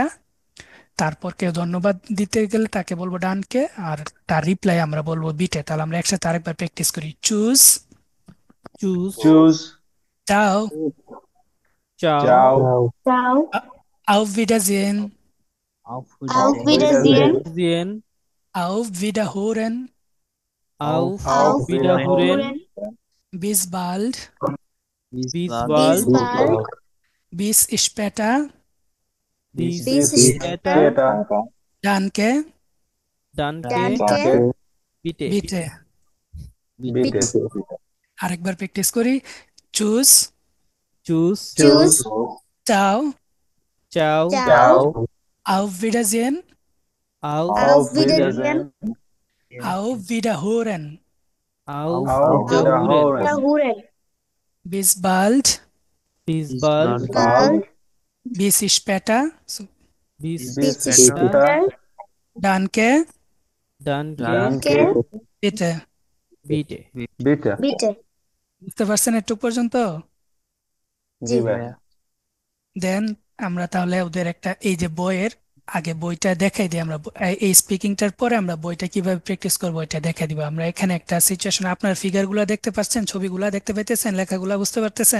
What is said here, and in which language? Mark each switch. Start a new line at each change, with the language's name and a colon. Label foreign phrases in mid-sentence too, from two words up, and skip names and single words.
Bangla: তারপর কেউ ধন্যবাদ দিতে গেলে তাকে বলবো ডানকে, আর তার রিপ্লাই আমরা বলবো বিটে। তাহলে আমরা একসাথে আরেকবার প্র্যাকটিস করি।
German: চুজ, চুজ, choose,
Italian: চাও, চাও, ciao, Ciao.
German: Auf Wiedersehen, auf Auf Wiedersehen, Wiedersehen. Wiedersehen, Auf Wiederhören, auf Auf Wiederhören, Wiederhören. bis bald, bis Bis bald, bald. bis später, bis Bis später, später. ডানকে, danke, Danke. bitte, বিটে। bitte,
Bangla: আরেকবার প্র্যাকটিস করি। চুজ,
German: tschüss, Tschüss.
Italian: চাও, ciao, Ciao.
German: Auf Wiedersehen, auf Auf Wiedersehen. Auf Wiederhören, auf auf Wiederhören, Wiederhören. bis bald, bis bald, Bald. bis später, so, bis Bis später, später. danke, danke, Danke. bitte। bitte. bitte, Bitte.
Bangla: বুঝতে পারছেন একটু পর্যন্ত? জি ভাই, দেন আমরা তাহলে ওদের একটা, এই যে বইয়ের আগে বইটা দেখাই দিই আমরা, এই স্পিকিংটার পরে আমরা বইটা কিভাবে প্র্যাকটিস করবো এটা দেখাই দিব। আমরা এখানে একটা সিচুয়েশন, আপনার ফিগারগুলো দেখতে পাচ্ছেন, ছবিগুলো দেখতে পাইতেছেন, লেখাগুলো বুঝতে পারতেছেন?